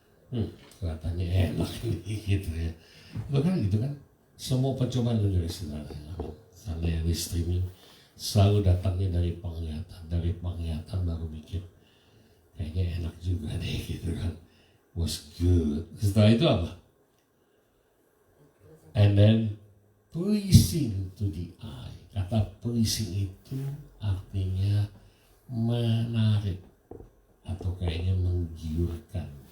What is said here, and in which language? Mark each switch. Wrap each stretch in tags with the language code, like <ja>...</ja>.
<id>Kelihatannya enak nih gitu ya. Itu kan gitu kan. Semua pencobaan dari saudara. Amin. Sana yang di streaming selalu datangnya dari penglihatan. Dari penglihatan baru mikir, kayaknya enak juga deh gitu kan.</id> <en>Was good.</en> <id>Setelah itu apa?</id> <en>And then pleasing to the eye.</en> <id>Kata pleasing itu artinya menarik atau kayaknya menggiurkan.</id>